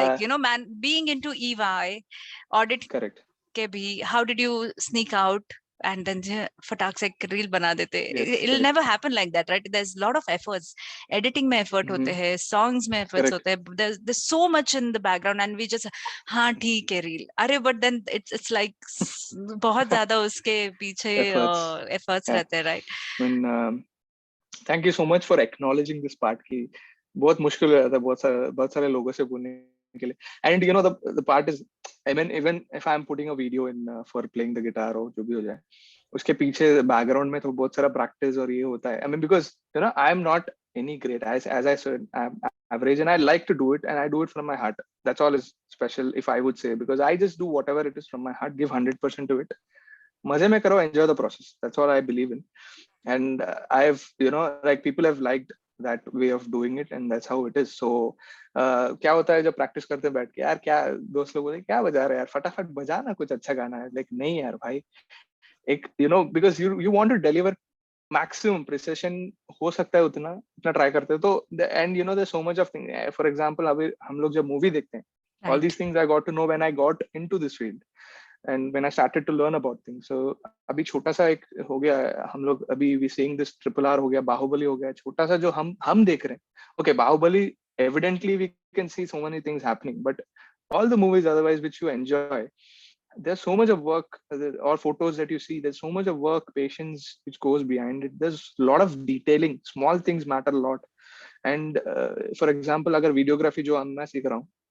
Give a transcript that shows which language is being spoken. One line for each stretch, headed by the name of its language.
English: Like, man, being into EY, audit Correct.
Hindi: के भी,
English: how did you sneak out and then
Hindi: फटाक से एक reel बना देते?
English: Yes. It'll Correct. never happen like that, right? There's a lot of efforts. Editing
Hindi: में
English: effort
Hindi: होते हैं,
English: songs में efforts Correct.
Hindi: होते हैं.
English: There's so much in the background and we just
Hindi: हाँ ठीक है
English: reel.
Hindi: अरे
English: but then it's like
Hindi: बहुत ज़्यादा उसके पीछे
English: Efforts. efforts Yeah.
Hindi: रहते हैं, right?
English: I mean, thank you so much for acknowledging this part
Hindi: कि बहुत मुश्किल हो जाता है बहुत सारे लोगों से बोलने के लिए.
English: And the part is, I mean, even if I'm putting a video in for playing the guitar or
Hindi: जो भी हो जाए, उसके पीछे बैकग्राउंड में तो बहुत सारा प्रैक्टिस और ये होता है.
English: I mean, because I am not any great, as I said, I'm average, and I like to do it, and I do it from my heart. That's all is special, if I would say, because I just do whatever it is from my heart, give 100% to it.
Hindi: मजे में करो,
English: enjoy the process. That's all I believe in. And I've like people have liked that way of doing it, and that's how it is.
Hindi: So क्या होता है जब practice करते बैठ के, यार क्या दोस्त लोग बोले क्या बजा रहे हैं यार, फटाफट बजा ना, कुछ अच्छा गाना है. लाइक नहीं यार भाई, एक
English: because you want to deliver maximum precision
Hindi: हो सकता है उतना उतना ट्राई करते हैं.
English: तो and there's so much of thing. For example,
Hindi: अभी हम लोग जब मूवी देखते हैं, all
English: Right. these things I got to know when I got into this field and when I started to learn about things.
Hindi: So अभी छोटा सा एक हो गया, हम लोग अभी
English: we seeing this
Hindi: RRR हो गया, बाहुबली हो गया, छोटा सा जो हम देख रहे हैं.
English: Okay, Baahubali evidently we can see so many things happening, but all the movies otherwise which you enjoy, there's so much of work, or photos that you see, there's so much of work, patience which goes behind it. There's a lot of detailing, small things matter a lot. And for example,
Hindi: agar
English: videography
Hindi: jo मैं सीख रहा हूँ,